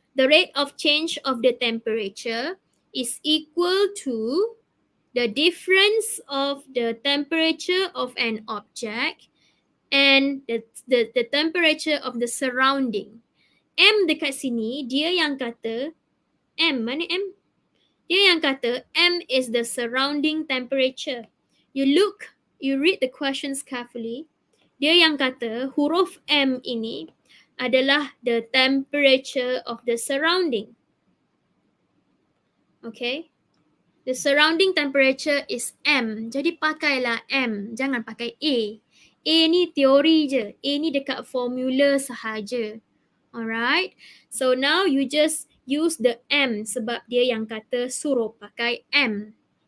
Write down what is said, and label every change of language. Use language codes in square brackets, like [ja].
[en] The rate of change of the temperature is equal to the difference of the temperature of an object and the temperature of the surrounding. [ms] M dekat sini, dia yang kata, M, mana M? Dia yang kata, [en] M is the surrounding temperature. You read the questions carefully. [ms] Dia yang kata, huruf M ini adalah [en] the temperature of the surrounding. Okay? The surrounding temperature is M. [ms] Jadi pakailah M, jangan pakai A. A ni teori je. A ni dekat formula sahaja. [en] Alright, so now you just use the M [ms] sebab dia yang kata suruh pakai M.